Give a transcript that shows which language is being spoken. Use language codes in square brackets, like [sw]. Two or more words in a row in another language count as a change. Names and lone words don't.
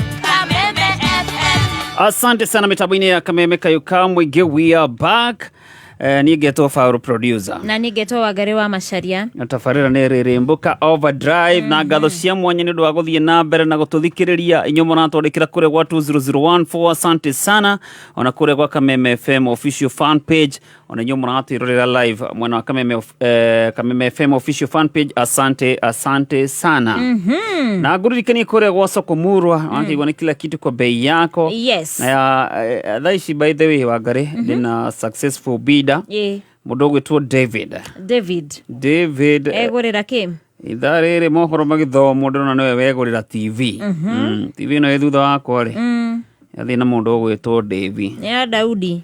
[sw] Asante sana mitabini ya Kameme [ki] kayũ ka mũingĩ. [en] We are back. [ki] Ni ngetwo Fauru producer. Na ni ngetwo Wangari wa Macharia. Tafarira nĩ rĩrĩmbũka overdrive na ngatho cia mwanya nĩ ũndũ wa gũthiĩ na mbere na gũtũthikĩrĩria inyuĩ mũratwandĩkĩra kũrĩa gwa 20014. [sw] Asante sana. [ki] Ona kũrĩa gwa Kameme FM official fan page. Ona inyuĩ mũratwĩrorera live mwena wa Kameme FM official fan page. [sw] Asante sana. [ki] Na ngũririkanie kũrĩa gwa [sw] Soko Murwa [ki] wakĩigua nĩ [sw] kila kitu kwa bei yako. [en] Yes. [ki] Na thaici [en] by the way [ki] Wangari ndĩna [en] successful bidder. [ki] Mũndũ ũgwĩtwo David egũrĩra kĩ ithaa rĩrĩ mohoro magĩthomwo ndĩrona nĩwe wegũrĩra TV. TV ĩno ĩ thutha wakwa rĩ yathĩ na mũndũ ũgwĩtwo David [sw] ya Daudi.